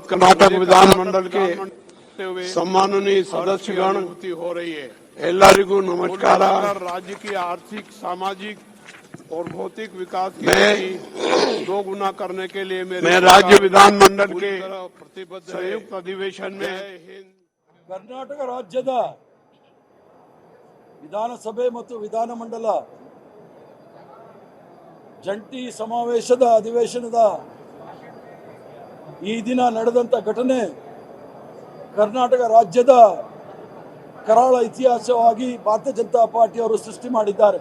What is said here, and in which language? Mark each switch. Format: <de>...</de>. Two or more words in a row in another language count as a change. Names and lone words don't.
<hi>कर्नाटक विधानमंडल के सम्माननीय सदस्यगण हो रही है,</hi> <kn>ಎಲ್ಲರಿಗೂ ನಮಸ್ಕಾರ।</kn> <hi>राज्य की आर्थिक, सामाजिक और भौतिक विकास की दोगुना करने के लिए मैं राज्य विधानमंडल के प्रतिबद्ध संयुक्त अधिवेशन में</hi> <kn>ಕರ್ನಾಟಕ ರಾಜ್ಯದ ವಿಧಾನಸಭೆ ಮತ್ತು ವಿಧಾನಮಂಡಲ ಜಂಟಿ ಸಮಾವೇಶದ ಅಧಿವೇಶನದ ಈ ದಿನ ನಡೆದಂಥ ಘಟನೆ ಕರ್ನಾಟಕ ರಾಜ್ಯದ ಕರಾಳ ಇತಿಹಾಸವಾಗಿ ಭಾರತೀಯ ಜನತಾ ಪಾರ್ಟಿಯವರು ಸೃಷ್ಟಿ ಮಾಡಿದ್ದಾರೆ.</kn>